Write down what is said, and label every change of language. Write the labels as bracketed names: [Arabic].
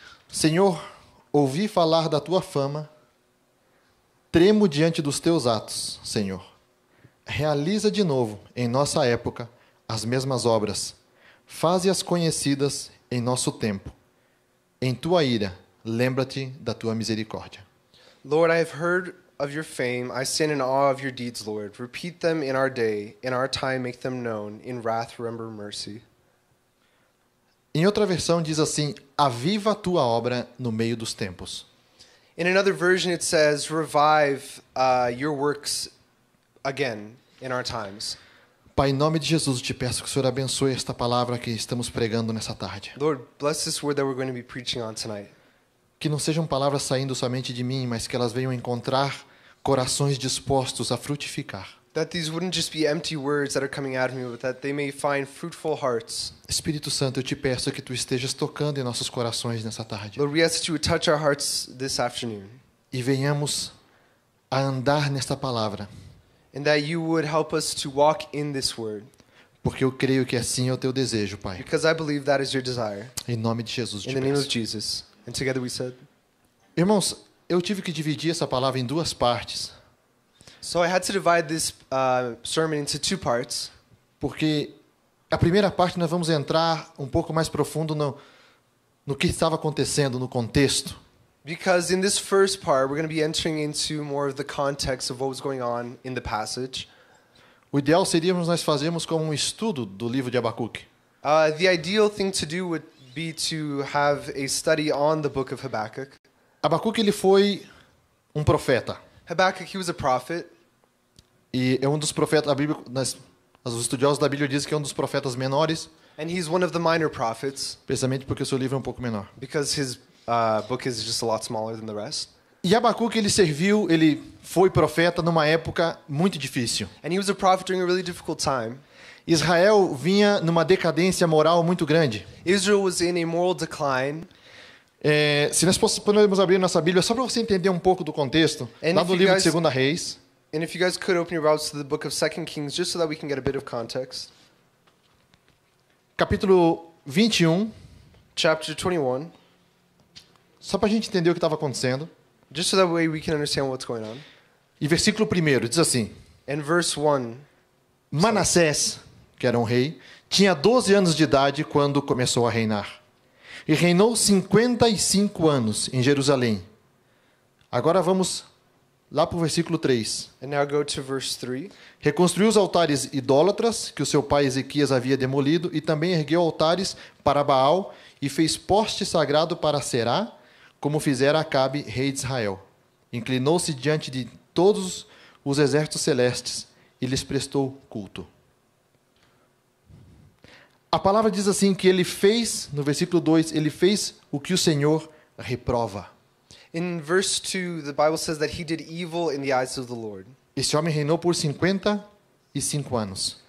[Portuguese] Senhor, ouvi falar da tua fama, tremo diante dos teus atos, Senhor. Realiza de novo, em nossa época, as mesmas obras. Faze-as conhecidas em nosso tempo. Em tua ira, lembra-te da tua misericórdia. [English] Lord, I have heard of your fame. I stand in awe of your deeds, Lord. Repeat them in our day. In our time, make them known. In wrath, remember mercy. [Portuguese] Em outra versão diz assim: aviva a tua obra no meio dos tempos. [English] In another version, it says, revive your works again in our times. [Portuguese] Pai, em nome de Jesus, eu te peço que o Senhor abençoe esta palavra que estamos pregando nessa tarde. [English] Lord, bless this word that we're going to be preaching on tonight. [Portuguese] Que não sejam palavras saindo somente de mim, mas que elas venham encontrar corações dispostos a frutificar. [English] That these wouldn't just be empty words that are coming out of me, but that they may find fruitful hearts. [Portuguese] Espírito Santo, eu te peço que tu estejas tocando em nossos corações nessa tarde. [English] Lord, we ask that you would touch our hearts this afternoon. [Portuguese] E venhamos a andar nesta palavra, [English] And that you would help us to walk in this word. [Portuguese] porque eu creio que assim é o teu desejo, Pai. [English] Because I believe that is your desire. [Portuguese] Em nome de Jesus, eu [English] In [Portuguese] te [English] the name of [Portuguese] peço. [English] Jesus. And together we said. [Portuguese] Irmãos, eu tive que dividir essa palavra em duas partes, [English] So I had to divide this sermon into two parts. [Portuguese] porque a primeira parte nós vamos entrar um pouco mais profundo no que estava acontecendo, no contexto. [English] Because in this first part, we're going to be entering into more of the context of what was going on in the passage. [Portuguese] O ideal seria nós fazermos como um estudo do livro de Abacuque. [English] The ideal thing to do would be to have a study on the book of Habakkuk. [Portuguese] Abacuque, ele foi um profeta. [English] Habakkuk, he was a prophet. [Portuguese] E é um dos profetas, a Bíblia, os estudiosos da Bíblia dizem que é um dos profetas menores, [English] And he's one of the minor prophets [Portuguese] precisamente porque o seu livro é um pouco menor. [English] because his book is just a lot smaller than the rest. [Portuguese] E Abacuque, ele foi profeta numa época muito difícil. [English] And he was a prophet during a really difficult time. [Portuguese] Israel vinha numa decadência moral muito grande. [English] Israel was in a moral decline. [Portuguese] Se nós podemos abrir nossa Bíblia, só para você entender um pouco do contexto, [English] And [Portuguese] lá [English] if [Portuguese] no [English] you [Portuguese] livro [English] guys- [Portuguese] de 2 Reis, [English] And if you guys could open your Bibles to the book of 2 Kings just so that we can get a bit of context. [Portuguese] capítulo 21, [English] Chapter 21, [Portuguese] só para a gente entender o que estava acontecendo. [English] just so that way we can understand what's going on. [Portuguese] E versículo 1 diz assim: [English] And verse 1, [Portuguese] Manassés, que era um rei, tinha 12 anos de idade quando começou a reinar. E reinou 55 anos em Jerusalém. Agora vamos lá para o versículo 3. [English] And now go to verse 3. [Portuguese] Reconstruiu os altares idólatras que o seu pai Ezequias havia demolido e também ergueu altares para Baal e fez poste sagrado para Será, como fizera Acabe, rei de Israel. Inclinou-se diante de todos os exércitos celestes e lhes prestou culto. A palavra diz assim que ele fez, no versículo 2, ele fez o que o Senhor reprova. [English] In verse 2, the Bible says that he did evil in the eyes of the Lord. [Portuguese] Esse homem reinou por 55 anos.